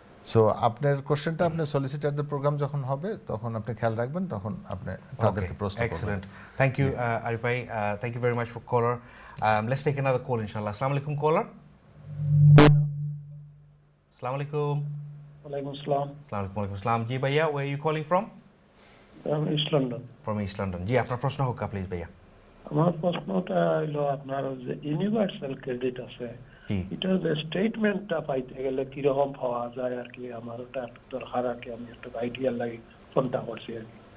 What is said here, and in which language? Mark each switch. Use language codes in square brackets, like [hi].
[bn] So আপনার কোশ্চেনটা আপনার সলিসিটারদের প্রোগ্রাম যখন হবে তখন আপনি খেয়াল রাখবেন, তখন আপনি তাদেরকে প্রশ্ন করবেন। [en] Excellent. Thank you, Arif bhai. Thank you very much for caller. Let's take another call, inshallah. Assalamu alaikum, caller. Assalamu alaikum. [ar] ওয়ালাইকুম আসসালাম। Assalamualaikum Assalam. [en] Ji bhaiya, where are you calling from? East London. From East London. [bn] Ji, আপনার প্রশ্ন হোক please ভাইয়া। আমার প্রশ্নটা হলো আপনার যে ইউনিভার্সাল ক্রেডিট আছে, জি। এটা যে স্টেটমেন্টটা পাইতে গেলে কিরকম পাওয়া যায় আর কি, আমার ওটা একটু দরকার আর কি, আমি একটু আইডিয়া লাগি ফোনটা করছি আর কি।